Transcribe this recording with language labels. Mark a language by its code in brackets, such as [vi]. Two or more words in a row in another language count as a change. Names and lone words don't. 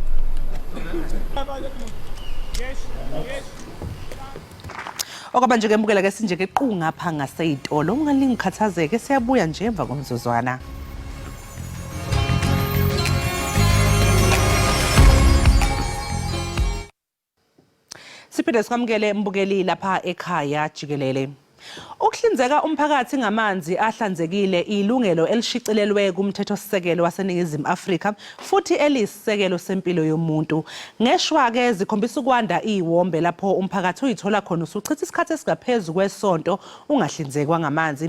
[xh] Okwaba nje kembukela ke sinje ke qunga pha ngaseyitolo ungalingikhathazeke siyabuya nje emva komzuzwana. [zu] Siphinde sikwamukele mbukeli lapha ekhaya Jikelele. Ukuhlinzeka umphakathi ngamanzi ahlanzekile ilungelo elishicilelwe kumthethosisekelo waseNingizimu Afrika futhi elisisekelo sempilo yomuntu. Ngeshwa ke zikhombisa ukwanda iwombe lapho umphakathi uyithola khona usuchitha isikhathi esingaphezulu kwesonto ungahlinzekwa ngamanzi.